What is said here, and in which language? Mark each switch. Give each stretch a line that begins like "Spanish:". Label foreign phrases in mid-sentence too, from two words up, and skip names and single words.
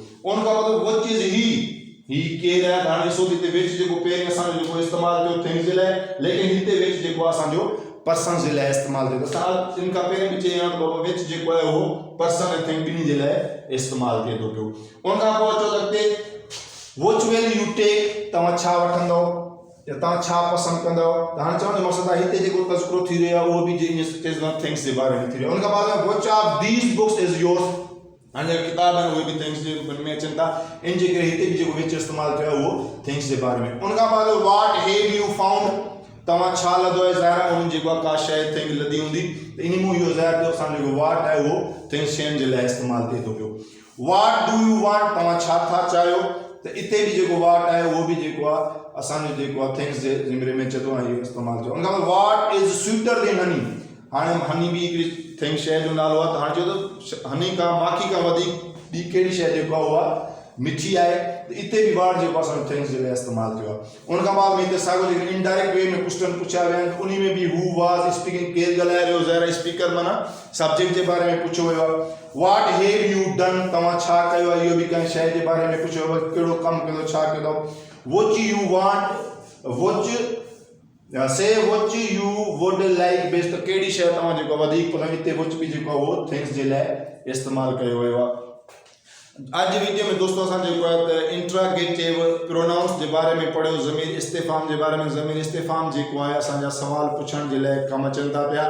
Sindhi: उन का मतलब
English: which is
Sindhi: ही केर है, हाणे ॾिसो हिते विच जेको पहिरीं असां जेको इस्तेमालु थियो थिंग्स जे लाइ, लेकिन हिते विच जेको असांजो पर्सन जे लाइ इस्तेमालु थियो। असां इन खां पहिरीं बि चई बाबा विच जेको आहे उहो पर्सन ऐं थिंग ॿिन्ही जे लाइ इस्तेमालु थिए थो पियो। उन खां पोइ अचो त अॻिते
English: which will you take,
Sindhi: तव्हां छा वठंदव या तव्हां छा पसंदि कंदव। त हाणे चवण जो मक़सदु आहे हिते जेको तज़किरो थी रहियो आहे उहो बि थिंग्स जे बारे में थी रहियो आहे। उन खां बाद में
English: which of these books is yours,
Sindhi: हाणे किताब आहिनि उहे बि थिंग्स जे में अचनि था, इन जे करे हिते बि जेको विच इस्तेमालु थियो आहे उहो थिंग्स जे बारे में। उन खां बाद
English: what have you found,
Sindhi: तव्हां छा लधो आहे, ज़ाहिर आहे उन जेको का शइ थिंग लधी हूंदी त इन में इहो ज़ाहिर थियो असांजो जेको व्हाट आहे उहो थिंग्स शयुनि जे लाइ इस्तेमालु थिए थो पियो।
English: what do you want,
Sindhi: तव्हां छा था चाहियो, त इते बि जेको व्हाट आहे उहो बि जेको आहे असांजो जेको आहे थिंग्स जे ज़िमरे में अचे थो ऐं इहो इस्तेमालु थियो। उन खां पोइ
English: what is sweeter than honey,
Sindhi: हाणे हनी बि हिकिड़ी थिंग शइ जो नालो आहे, त हाणे चयो त हनी खां माखी खां वधीक ॿी कहिड़ी शइ जेको आहे उहा मिठी आहे, त इते बि वर्ड जेको असांजो थिंग्स जे लाइ इस्तेमालु थियो आहे। उन खां बाद में हिते साॻियो जेके
English: indirect way
Sindhi: में क्वेश्चन पुछिया विया आहिनि, उन में बि
English: who was speaking,
Sindhi: केरु ॻाल्हाए रहियो, ज़ाहिर स्पीकर माना सब्जेक्ट जे बारे में पुछियो वियो आहे।
English: what have you done,
Sindhi: तव्हां छा कयो आहे, इहो बि कंहिं शइ जे बारे में पुछियो वियो आहे, कहिड़ो कमु कयो, छा कयो।
English: which you want, say which you would like best,
Sindhi: त कहिड़ी शइ तव्हां जेको वधीक पसंदि, हिते व्हिच बि जेको आहे उहो थिंग्स जे लाइ इस्तेमालु कयो वियो आहे। अॼु जी वीडियो में दोस्तों असां जेको आहे त
English: interrogative pronouns
Sindhi: जे बारे में पढ़ियो,
Urdu: ضمیر استفہام
Sindhi: जे बारे में।
Urdu: ضمیر استفہام
Sindhi: जेको आहे असांजा सवाल पुछण जे लाइ कमु अचनि था पिया।